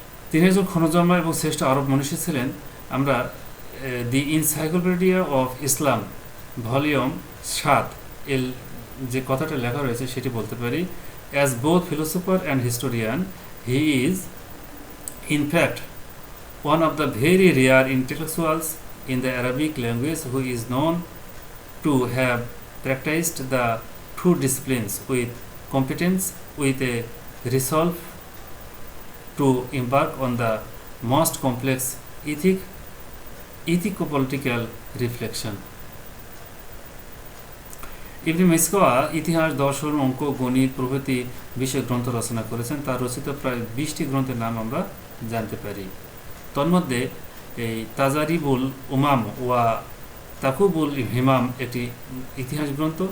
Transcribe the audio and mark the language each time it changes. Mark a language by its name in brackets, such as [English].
[Bangla] তিনি একজন ক্ষণজন্মা এবং শ্রেষ্ঠ আরব মনীষী ছিলেন। আমরা দি এনসাইক্লোপিডিয়া অফ ইসলাম ভলিউম 7 এর যে কথাটা লেখা রয়েছে সেটি বলতে পারি, [English] As both philosopher and historian he is in fact one of the very rare intellectuals in the Arabic language who is known to have practiced the two disciplines with competence, with a resolve to embark on the most complex ethico-political reflection. [Bangla] ইবনে মিসকাওয়া ইতিহাস, দর্শন, অঙ্ক, গণিত প্রভৃতি বিষয়ে গ্রন্থ রচনা করেছেন। তার রচিত প্রায় 20টি গ্রন্থের নাম আমরা জানতে পারি। তন্মধ্যে এই তাজারিবুল উমাম ওয়া তাকুবুল হিমাম একটি ইতিহাস গ্রন্থ।